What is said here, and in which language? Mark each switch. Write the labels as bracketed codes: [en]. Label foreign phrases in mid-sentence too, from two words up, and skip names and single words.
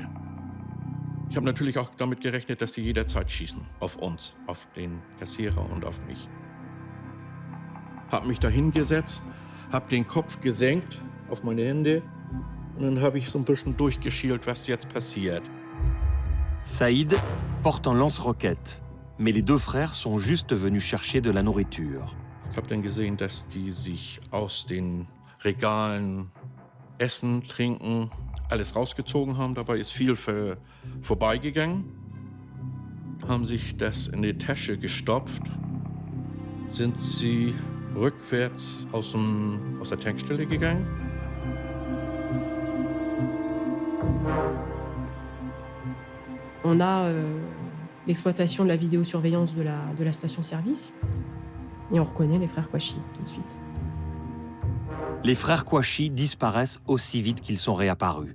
[de] Ich habe natürlich auch damit gerechnet, dass sie jederzeit schießen. Auf uns, auf den Kassierer und auf mich. Habe mich da hingesetzt, habe den Kopf gesenkt auf meine Hände und dann habe ich so ein bisschen durchgeschielt, was jetzt passiert. [fr] Saïd porte un lance-roquette, mais les deux frères sont juste venus chercher de la nourriture. [de] Ich habe dann gesehen, dass die sich aus den Regalen Essen, Trinken, alles rausgezogen haben. Dabei ist viel vorbeigegangen. Haben sich das in die Tasche gestopft. Sind sie rückwärts aus der Tankstelle gegangen. [fr] On a l'exploitation de la vidéosurveillance de la station-service et on reconnaît les frères Kouachi tout de suite. Les frères Kouachi disparaissent aussi vite qu'ils sont réapparus.